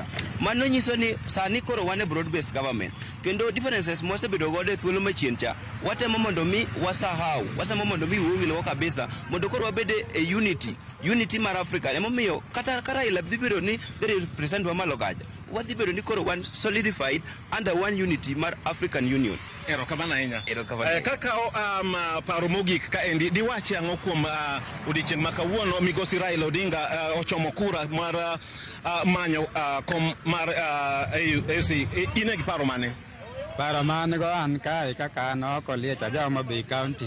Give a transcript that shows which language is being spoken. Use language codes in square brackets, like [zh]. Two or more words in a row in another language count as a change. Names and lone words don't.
[luo] Mano nyiso ni sani koro wane [en] broad based government. [luo] Kendo differences mosebedo godo e thuolo machien cha watemo mondo mi wasamo mondo mi wuwilwa kabisa mondo koro wabede e unity mar Afrika. Emomiyo kata Raila dhibiro ni represent wa malo kaja. Wadhibiro ni koro [en] one solidified under one unity [luo] mar African Union. Erokamano ahinya. Kaka paro mogik ka endi diwachi ang'o kuom odiochieng' ma kawuono migosi Raila Odinga ochomo kura mar manyo kom mar AUC. In gi paro mane? Paro mane go an kae kaka an oko liech Jakom AUC County.